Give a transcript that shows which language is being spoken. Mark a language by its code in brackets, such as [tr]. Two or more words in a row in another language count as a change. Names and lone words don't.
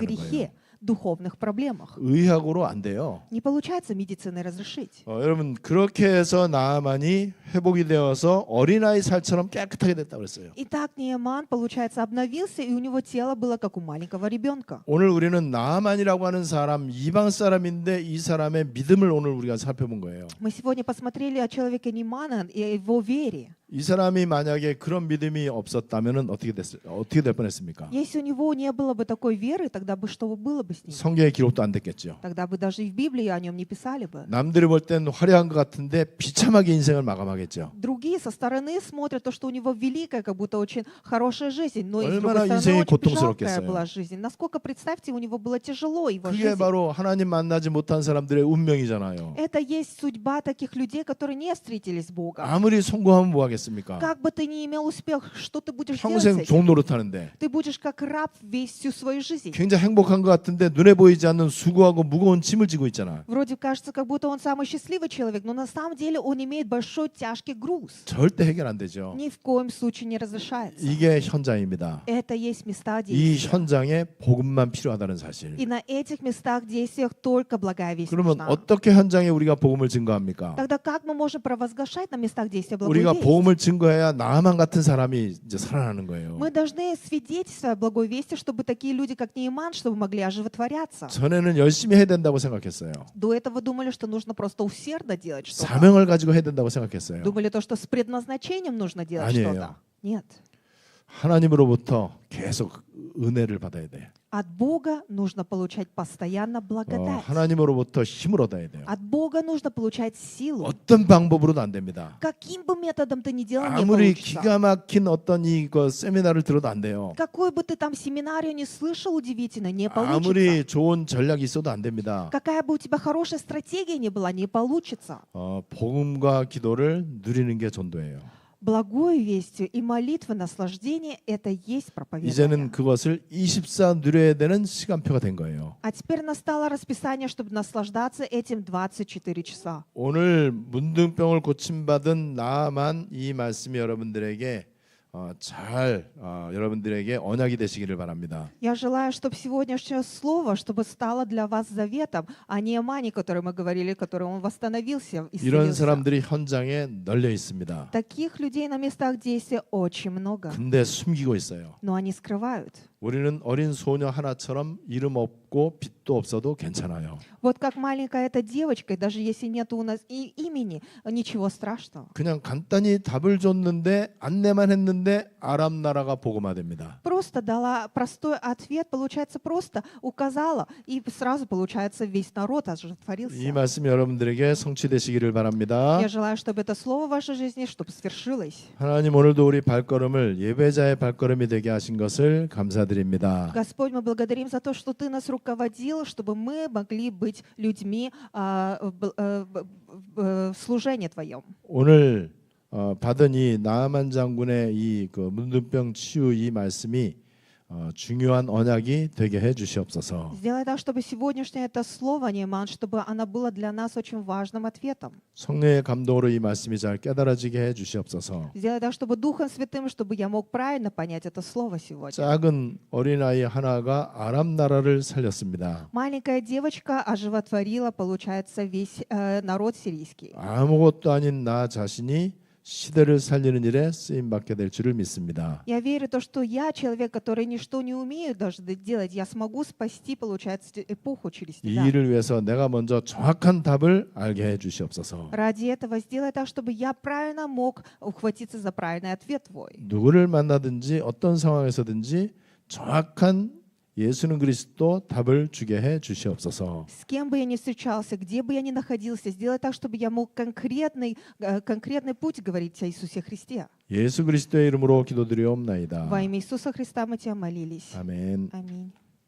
[ru] грехе, [ko] 거예요. [ru] духовных проблемах. [ko] 의학으로 안 돼요. [ru] Не получается медициной разрешить. [ko] 여러분 그렇게 해서 나아만이 회복이 되어서 어린아이 살처럼 깨끗하게 됐다고 그랬어요. [ru] Итак, Нееман, получается, обновился, и у него тело было как у маленького ребенка. [ko] 오늘 우리는 나아만이라고 하는 사람 이방 사람인데 이 사람의 믿음을 오늘 우리가 살펴본 거예요. [ru] Мы сегодня посмотрели о человеке Неемана и о его вере. [ko] 이 사람이 만약에 그런 믿음이 없었다면은 어떻게 될 뻔했습니까? [ru] Если у него не было бы такой веры, тогда бы что было бы с ним? [ko] 성경에 기록도 안 됐겠죠. [ru] Тогда бы даже и в Библии о нем не писали бы. [ko] 남들이 볼 땐 화려한 것 같은데 비참하게 인생을 마감하겠죠. [ru] Другие со стороны смотрят то, что у него великая, как будто очень хорошая жизнь, но и с [ko] 얼마나 [ru] другой [ko] 인생이 [ru] стороны очень жалкая [ko] 고통스럽겠어요. [ru] была жизнь. Насколько, представьте, у него было тяжело его [ko] 그게 [ru] жизнь. [ko] 바로 하나님 만나지 못한 사람들의 운명이잖아요. [ru] Это есть судьба таких людей, которые не встретились с Богом. [ko] 아무리 성공하면 뭐 하겠습니까? [ru] Как бы ты ни имел успех, что ты будешь делать с [ko] 평생 [ru] этим? [ko] 종 노릇하는데 [ru] Ты будешь как раб всю свою жизнь. [ko] 굉장히 행복한 것 같은데 눈에 보이지 않는 수고하고 무거운 짐을 지고 있잖아. [ru] Вроде кажется, как будто он самый счастливый человек, но на самом деле он имеет большой тяжкий груз. [ko] 절대 해결 안 되죠. [ru] Ни в коем случае не разрешается. [ko] 이게 현장입니다. [ru] Это есть места [ko] 이 [ru] действия. [ko] 현장에 복음만 필요하다는 사실. [ru] И на этих местах действиях только благая весть [ko] 그러면 [ru] нужна. [ko] 어떻게 현장에 우리가 복음을 증거합니까? [ru] Тогда как мы можем провозглашать на местах действия благую [ko] 우리가 [ru] весть? [ko] 복음을 증거해야 나만 같은 사람이 이제 살아나는 거예요. [ru] Мы должны свидетельствовать благой вести, чтобы такие люди, как Нееман, чтобы могли оживотворяться. [ko] 전에는 열심히 해야 된다고 생각했어요. [ru] До этого думали, что нужно просто усердно делать что-то. [ko] 사명을 가지고 해야 된다고 생각했어요. [ru] Думали то, что с предназначением нужно делать [ko] 아니에요. [ru] что-то. Нет. [ko] 하나님으로부터 계속 은혜를 받아야 돼. [ru] От Бога нужно получать постоянно благодать. [ko] 하나님으로부터 힘을 얻어야 돼요. [ru] От Бога нужно получать силу. [ko] 어떤 방법으로도 안 됩니다. [ru] Каким бы методом ты ни делал, не [ko] 아무리 [ru] получится. [ko] 기가 막힌 어떤 이거 세미나를 들어도 안 돼요. [ru] Какой бы ты там семинарию не слышал, удивительно, не [ko] 아무리 [ru] получится. [ko] 좋은 전략이 있어도 안 됩니다. [ru] Какая бы у тебя хорошая стратегия ни была, не получится. [ko] 복음과 기도를 누리는 게 전도예요. [ru] Благую вестью и молитвы наслаждение — это есть проповедание. [ko] 이제는 그것을 24 누려야 되는 시간표가 된 거예요. [ru] А теперь настало расписание, чтобы наслаждаться этим 24 часа. [ko] 오늘 문둥병을 고침받은 나만 이 말씀이 여러분들에게 여러분들에게 언약이 되시기를 바랍니다. [ru] Я желаю, чтобы сегодняшнее слово, чтобы стало для вас заветом, а не Амани, о которой мы говорили, который он восстановился, [ko] 이런 [ru] исцелился. [ko] 사람들이 현장에 널려 있습니다. [ru] Таких людей на местах действия очень много, [ko] 근데 숨기고 있어요. [ru] но они скрывают. [ko] 우리는 어린 소녀 하나처럼 이름 없고 빚도 없어도 괜찮아요. [ru] Вот как маленькая эта девочка, и даже если нет у нас и имени, ничего страшного. [ko] 그냥 간단히 답을 줬는데 안내만 했는데 아람 나라가 복음화됩니다. [ru] Просто дала простой ответ, получается, просто указала, и сразу, получается, весь народ [ko] 이 [ru] оживотворился. [ko] 말씀이 여러분들에게 성취되시기를 바랍니다. [ru] Я желаю, чтобы это слово в вашей жизни, чтобы свершилось. [ko] 하나님 오늘도 우리 발걸음을 예배자의 발걸음이 되게 하신 것을 감사드립니다. [ru] Господь, мы благодарим за то, что Ты нас руководил, чтобы мы могли быть людьми в служении Твоем. [ko] 오늘 받은 이 나아만 장군의 이 문둥병 치유 이 말씀이 중요한 언약이 되게 해 주시옵소서. [ru] Сделай так, чтобы сегодняшнее это слово, Нейман, чтобы оно было для нас очень важным ответом. [ko] 성령의 감동으로 이 말씀이 잘 깨달아지게 해 주시옵소서. [ru] Сделай так, чтобы Духом Святым, чтобы я мог правильно понять это слово сегодня. [ko] 작은 어린아이 하나가 아람 나라를 살렸습니다. [ru] Маленькая девочка оживотворила, получается, весь народ сирийский. [ko] 아무것도 아닌 나 자신이 시대를 살리는 일에 쓰임 받게 될 줄을 믿습니다. [ru] Я верю в то, что я человек, который ничто не умею даже делать, я смогу спасти, получается, эпоху через [ko] 이 [ru] тебя. [ko] 일을 위해서 내가 먼저 정확한 답을 알게 해 주시옵소서. [ru] Ради этого сделай так, чтобы я правильно мог ухватиться за правильный ответ твой. [ko] 누구를 만나든지 어떤 상황에서든지 정확한 예수는 그리스도 답을 주게 해 주시옵소서. [ru] С кем бы я ни встречался, где бы я ни находился, сделай так, чтобы я мог конкретный путь говорить о Иисусе Христе. [ko] 예수 그리스도의 이름으로 기도드리옵나이다. [ru] Во имя Иисуса Христа мы тебя молились. [ko] 아멘. [ru] Аминь.